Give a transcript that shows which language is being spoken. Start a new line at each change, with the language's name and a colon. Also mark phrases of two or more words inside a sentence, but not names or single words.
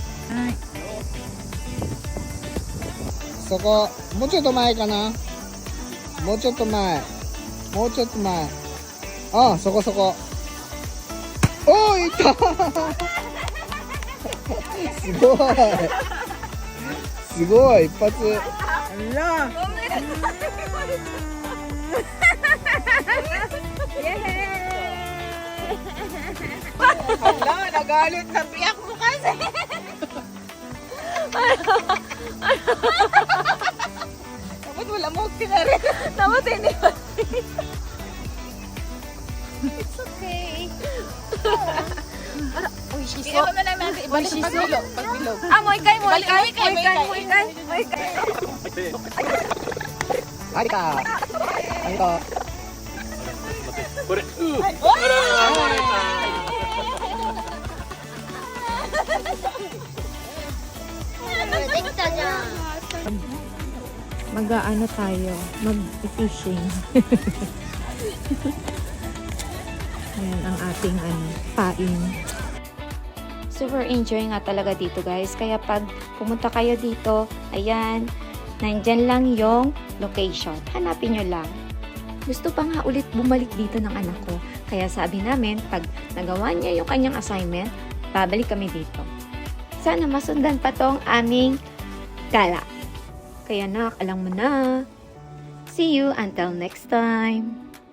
Japanese: そこ、もうちょっと前かな。もうちょっと前。もうちょっと前。ああ、そこそこ。おー、いったすごい。すごい、一発。
Filipino: Hala, nagalit na biyak mo kasi. Dapat wala mo na rin. Dapat hindi ba?
English: It's okay.
Filipino: Uy, shiso. Iyan na lang natin. Ibalik pagbilog. Pagbilog. Ah, moikay. Harika. Harika.
Japanese: これ、できたじゃん。
Filipino: Mag-ano tayo? Mag-fishing. Ayan ang ating pain.
English: Super enjoy
Filipino: nga talaga dito guys. Kaya pag pumunta kayo dito, ayan, nandyan lang yung location. Hanapin nyo lang. Gusto pa nga ulit bumalik dito ng anak ko. Kaya sabi namin, pag nagawa niya yung kanyang assignment, babalik kami dito. Sana masundan pa tong aming gala. Kaya nak, alam mo na.
English: See you until next time.